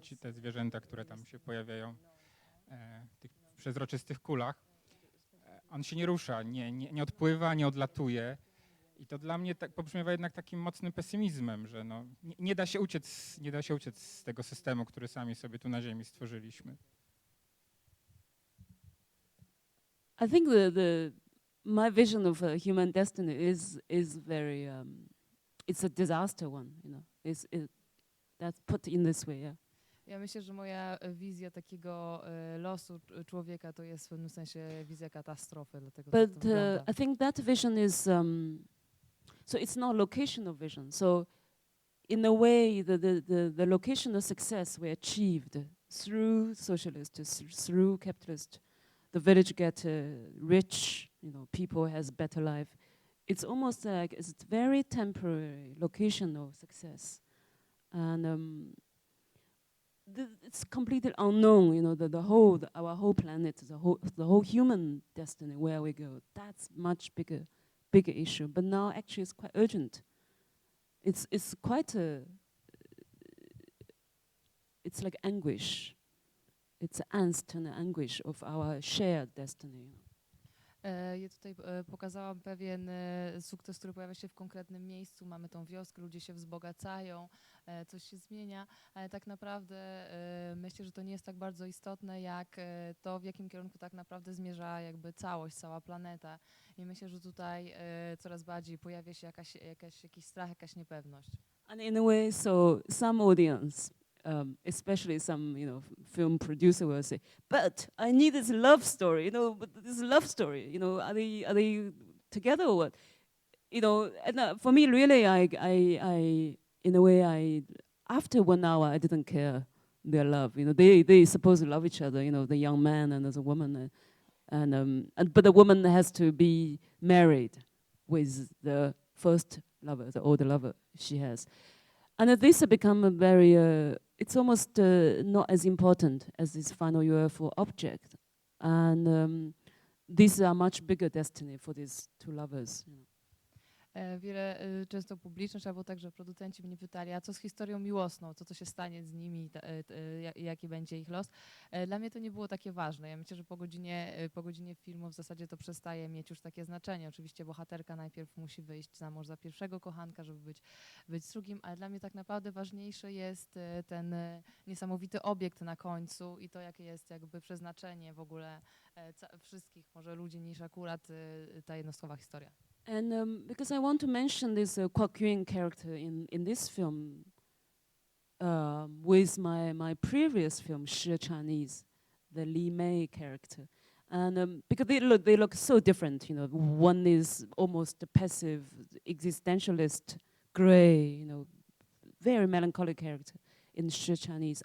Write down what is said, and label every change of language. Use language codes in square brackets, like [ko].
[pl] Ci te zwierzęta, które tam się pojawiają w tych przezroczystych kulach. On się nie rusza, nie odpływa, nie odlatuje. I to dla mnie tak pobrzmiewa jednak takim mocnym pesymizmem, że no, nie da się uciec z tego systemu, który sami sobie tu na Ziemi stworzyliśmy. [en] I think my vision of human destiny is very it's a disaster one, you know. That's put in this way, yeah. [pl] Ja myślę, że moja wizja takiego losu człowieka to jest w pewnym sensie wizja katastrofy, dlatego tak to [en] But [pl] wygląda. [en] I think that vision is so it's not locational vision. So in a way, the locational success we achieved through socialist, through capitalist, the village get rich, you know, people has better life. It's almost like it's very temporary locational success, and it's completely unknown. You know, our whole planet, the whole human destiny, where we go. That's much bigger issue. But now, actually, it's quite urgent. It's quite it's like anguish. It's angst and anguish of our shared destiny. [pl] Ja tutaj pokazałam pewien sukces, który pojawia się w konkretnym miejscu. Mamy tą wioskę, ludzie się wzbogacają, coś się zmienia, ale tak naprawdę myślę, że to nie jest tak bardzo istotne, jak to, w jakim kierunku tak naprawdę zmierza jakby całość, cała planeta. I myślę, że tutaj coraz bardziej pojawia się jakiś strach, jakaś niepewność. [en] And in a way, so some audience, especially some, you know, film producer will say, "But I need this love story, you know. But this love story, you know, are they together or what? You know." And for me, really, I in a way, after 1 hour, I didn't care their love. You know, they supposed to love each other. You know, the young man and the woman, but the woman has to be married with the first lover, the older lover she has. And this has become a very, it's almost not as important as this final UFO object. And these are much bigger destiny for these two lovers. You know. [pl] Często publiczność albo także producenci mnie pytali, a co z historią miłosną, co się stanie z nimi, jaki będzie ich los. Dla mnie to nie było takie ważne. Ja myślę, że po godzinie filmu w zasadzie to przestaje mieć już takie znaczenie. Oczywiście bohaterka najpierw musi wyjść za mąż za pierwszego kochanka, żeby być z drugim, ale dla mnie tak naprawdę ważniejszy jest ten niesamowity obiekt na końcu i to, jakie jest jakby przeznaczenie w ogóle wszystkich może ludzi niż akurat ta jednostkowa historia. [en] And because I want to mention this Kwok Yuen character in this film with my previous film, Shi Chinese, the Li Mei character. And because they look so different, you know. One is almost a passive, existentialist, gray, you know, very melancholic character in Shi Chinese.